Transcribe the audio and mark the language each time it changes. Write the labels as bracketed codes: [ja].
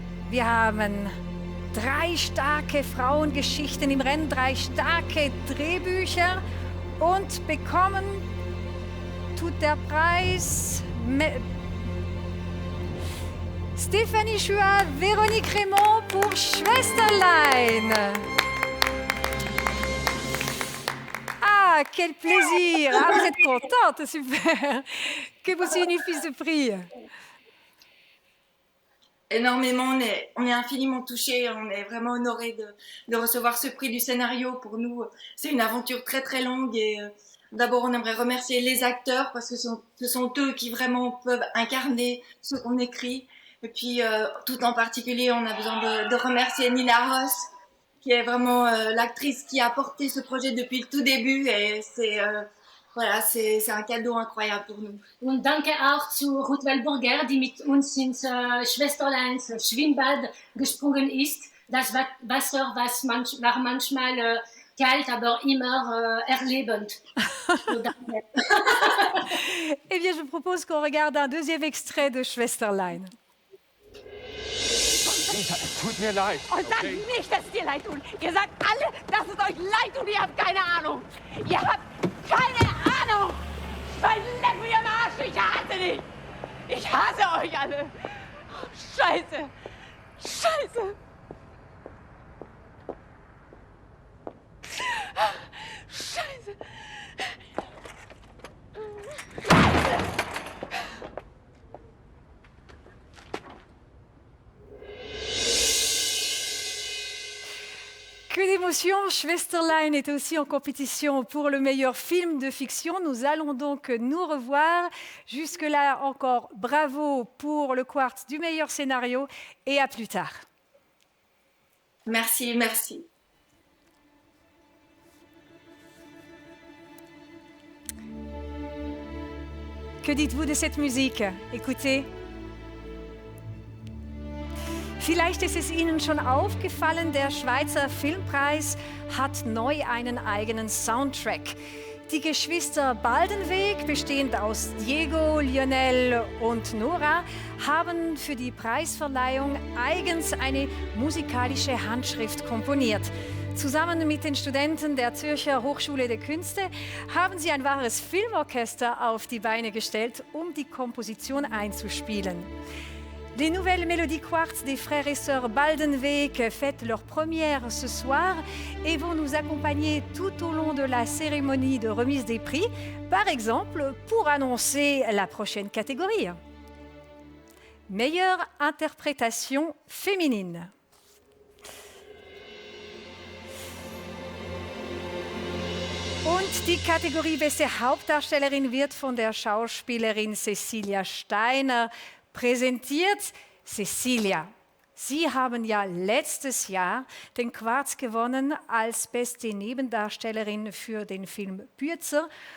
[de] Wir haben 3 starke Frauengeschichten im Rennen, 3 starke Drehbücher und bekommen tut der Preis Stéphanie Chua, Véronique Raymond pour Schwesterlein. [fr] Ah, quel plaisir! Ah, vous êtes contente, super! Que vous signifie ce prix? Énormément, on est infiniment touchés, on est vraiment honorés de recevoir ce prix du scénario. Pour nous, c'est une aventure très très longue et d'abord on aimerait remercier les acteurs parce que ce sont eux qui vraiment peuvent incarner ce qu'on écrit. Et puis tout en particulier, on a besoin de remercier Nina Ross, qui est vraiment l'actrice qui a porté ce projet depuis le tout début et voilà, c'est un cadeau incroyable pour nous. [de] Und danke auch zu Ruth Wellburger, die mit uns ins Schwesterleins Schwimmbad gesprungen ist. Das Wasser war manchmal kalt, aber immer erlebend. [fr] Eh bien, je propose qu'on regarde un deuxième extrait de Schwesterlein. [de] Es tut mir leid. Und sagt nicht, dass es dir leid tut. Ihr sagt alle, dass es euch leid tut. Ihr habt keine Ahnung. Ihr habt keine Ahnung. Weil leck mir am Arsch. Ich hasse dich. Ich hasse euch alle. Oh, Scheiße. Scheiße. Scheiße. [fr] Que d'émotion! Schwesterlein est aussi en compétition pour le meilleur film de fiction. Nous allons donc nous revoir. Jusque-là encore, bravo pour le quartz du meilleur scénario et à plus tard. Merci, merci. Que dites-vous de cette musique? Écoutez. [de] Vielleicht ist es Ihnen schon aufgefallen, der Schweizer Filmpreis hat neu einen eigenen Soundtrack. Die Geschwister Baldenweg, bestehend aus Diego, Lionel und Nora, haben für die Preisverleihung eigens eine musikalische Handschrift komponiert. Zusammen mit den Studenten der Zürcher Hochschule der Künste haben sie ein wahres Filmorchester auf die Beine gestellt, um die Komposition einzuspielen. [fr] Les nouvelles mélodies quartz des frères et sœurs Baldenweg fêtent leur première ce soir et vont nous accompagner tout au long de la cérémonie de remise des prix, par exemple pour annoncer la prochaine catégorie. Meilleure interprétation féminine. [de] Und die Kategorie Beste Hauptdarstellerin wird von der Schauspielerin Cecilia Steiner präsentiert. Cecilia, Sie haben ja letztes Jahr den Quarz gewonnen als beste Nebendarstellerin für den Film Bürzer.